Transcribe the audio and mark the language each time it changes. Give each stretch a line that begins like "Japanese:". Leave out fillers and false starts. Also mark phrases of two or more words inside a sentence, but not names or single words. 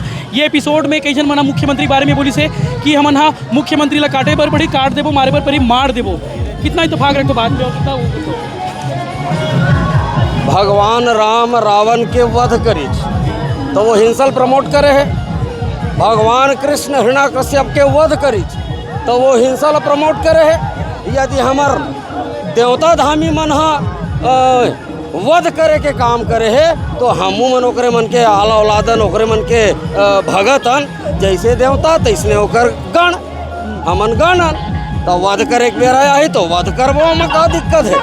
Chhattisgarhi: ये एपिसोड में कई जन मना मुख्यमंत्री बारे में बोली से कि हमन हा मुख्यमंत्री ला काटे पर पड़ी, काट देबो, मारे पर पड़ी, मार देबो। कितना इत्तेफाक रखते बात में, कितना भगवान राम रावण के वध करी तो वो हिंसल प्रमोट करे है। भगवान कृष्ण हिरण्यकश्यप के वध करी तो वो हिंसा ला प्रमोट करे है। यदि हमार देवता धामी मन हा वध करे के काम करे है तो हमू मन ओकरे मन के आला औलादन, ओकरे मन के भगतन, जैसे देवता तैसने ओकर गण, हमन गणन। तो वध करे के बेरा आई तो वध करबो में का दिक्कत है।